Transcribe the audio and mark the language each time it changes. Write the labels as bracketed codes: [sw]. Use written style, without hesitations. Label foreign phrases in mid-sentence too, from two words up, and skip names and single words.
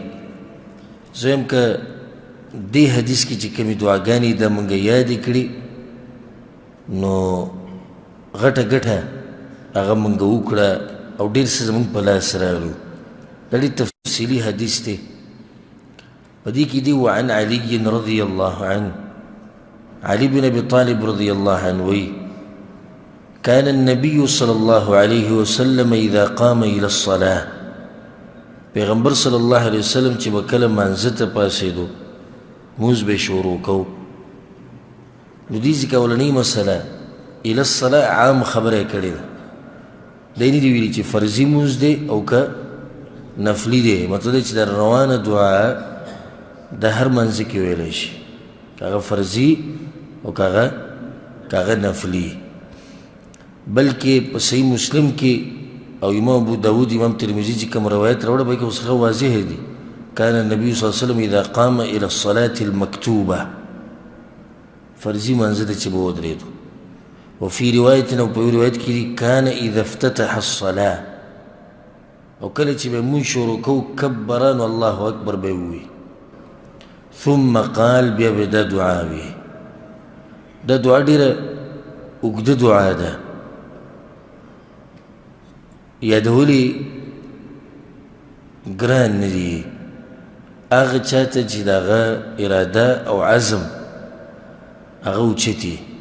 [ps] زه یم که دې حدیث کې چې کومې دعاګانې د مونږ یادې کړي نو غټه ګټه هغه مونږ وکړه او ډېر څه زمونږ په لاس راغلو. دا ډېر تفصیلي حدیث دی. په دې کې دي [ar] وعن علي رضی الله عنه علي بن ابي طالب رضی الله عنه وی كان النبي صلى الله عليه وسلم اذا قام الى الصلاه [ps] پیغمبر [ar] صلی الله علیه وسلم [ps] چې به کله مانځه ته پاڅېدو مونځ به شروع کو. نو دې ځکه اولنۍ مسله [ar] الى الصلاه [ps] عام خبره یې کړې ده. دی نه دي ویلي چې فرضي مونځ دی او که نفلي دی. مطلب دی چې د روانه دعا د هر منځ کې ویلی شي، که هغه فرضي او که هغه نفلي. بلکې په صحیح مسلم کې او امام ابو داود امام ترمذي چې کوم روایت راوړه په کې اوس ښه واضح دي. [ar] كان النبي صلی الله علیه وسلم اذا قام الى الصلاه المكتوبه [ps] فرضي منځ ته چې به ودرېدو. [ar] وفي رواية [ps] او په روایت کې دي [ar] كان اذا افتتح الصلاه [ps] او کله چې به مونږ شروع کوو کبره نو الله اکبر به ووایي [ar] ثم قال [ps] بیا به دا دعا وي. دا دعا ډېره اوږده دعا ده. یادولی ګران نه دي هغه چاته چې د هغه اراده او عزم هغه اوچتي.